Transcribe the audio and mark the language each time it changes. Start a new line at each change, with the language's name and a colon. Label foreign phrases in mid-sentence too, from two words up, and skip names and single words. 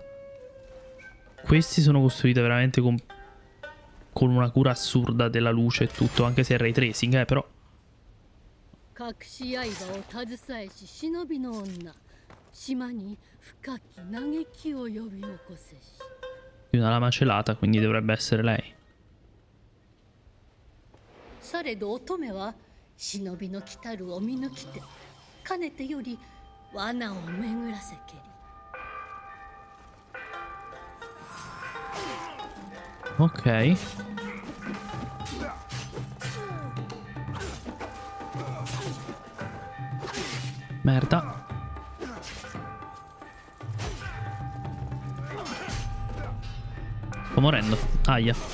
Italian: Questi sono costruiti veramente con una cura assurda della luce e tutto, anche se è
English: ray tracing,
Italian: però. Una lama celata, quindi dovrebbe essere lei.
Japanese: されど乙女は忍びの来たるを見抜きてかねてより罠を巡らせけり
Italian: Ok. Merda. Sto morendo. Aia.